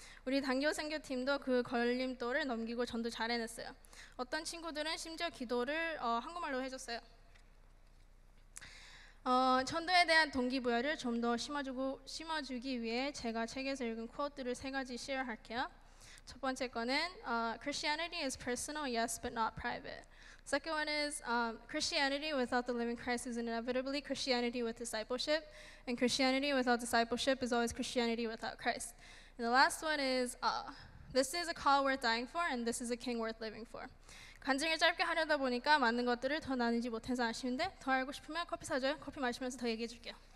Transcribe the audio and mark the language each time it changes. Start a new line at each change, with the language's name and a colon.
Korean: 우리 단교 선교팀도 그 걸림돌을 넘기고 전도 잘 해냈어요. 어떤 친구들은 심지어 기도를 한국말로 해줬어요. 전도에 대한 동기부여를 좀 더 심어주기 위해 제가 책에서 읽은 쿼트를 3가지 쉐어할게요. 첫 번째 거는
English: Christianity is personal, yes, but not private. Second one is Christianity without the living Christ is inevitably Christianity with discipleship, and Christianity without discipleship is always Christianity without Christ. And the last one is this is a call worth dying for, and this is a king worth living for.
Korean: 간증을 짧게 하려다 보니까 많은 것들을 더 나누지 못해서 아쉬운데 더 알고 싶으면 커피 사줘요. 커피 마시면서 더 얘기해 줄게요.